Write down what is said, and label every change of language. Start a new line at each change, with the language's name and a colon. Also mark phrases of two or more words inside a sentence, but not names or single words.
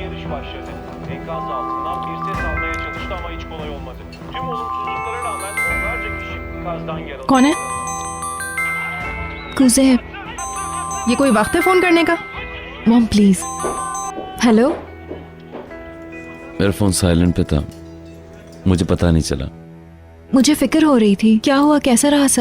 Turkish: başladı. Enkaz altından bir ses almaya çalıştı ama hiç kolay olmadı. Tüm olumsuzluklara rağmen onlarca kişi enkazdan yaraladı.
Hindi: कौन है? कुजे, ये कोई वक्त है फोन करने का?
English: Mom please. Hello,
Hindi: मेरा फोन साइलेंट पे था, मुझे पता नहीं चला। मुझे फिक्र हो रही थी, क्या हुआ, कैसा रहा सब?